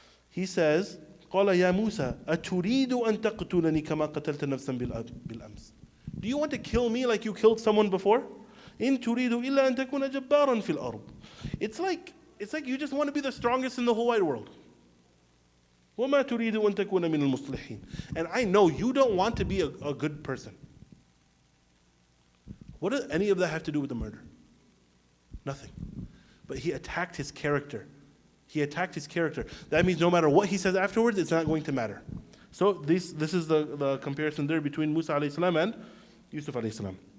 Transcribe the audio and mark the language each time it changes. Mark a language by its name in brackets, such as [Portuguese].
[English] He says, [Arabic] قال يا موسى أتريد أن تقتلني كما قتلت نفسا بالأمس. [English] Do you want to kill me like you killed someone before? [Arabic] إن تريد إلا أن تكون جبارا في الأرض. [English] It's like you just want to be the strongest in the whole wide world. [Arabic] وما تريد أن تكون من المصلحين. [English] And I know you don't want to be a good person. What does any of that have to do with the murder? Nothing. But he attacked his character. He attacked his character. That means no matter what he says afterwards, it's not going to matter. So this is the comparison there between Musa alayhi salam and Yusuf alayhi salam.